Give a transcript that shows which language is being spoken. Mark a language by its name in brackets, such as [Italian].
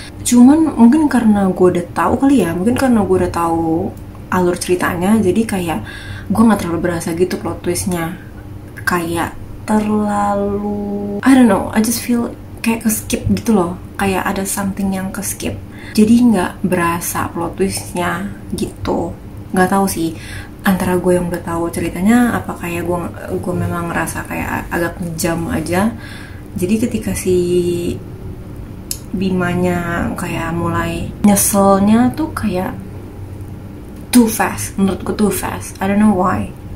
[Indonesian] Cuman mungkin karena gue udah tahu kali ya. Mungkin karena gue udah tahu alur ceritanya. Jadi kayak gue nggak terlalu berasa gitu plot twistnya. Kayak terlalu, [English] I don't know. I just feel [Indonesian] kayak ke-skip gitu loh. Kayak ada something yang ke-skip. Jadi nggak berasa plot twistnya gitu. Nggak tahu sih. Antara gue yang udah tahu ceritanya, apa kayak gue memang ngerasa kayak agak jam aja. Jadi ketika si Bimanya kayak mulai nyeselnya tuh kayak [English] too fast, [Indonesian] menurut gue too fast. [English] I don't know why.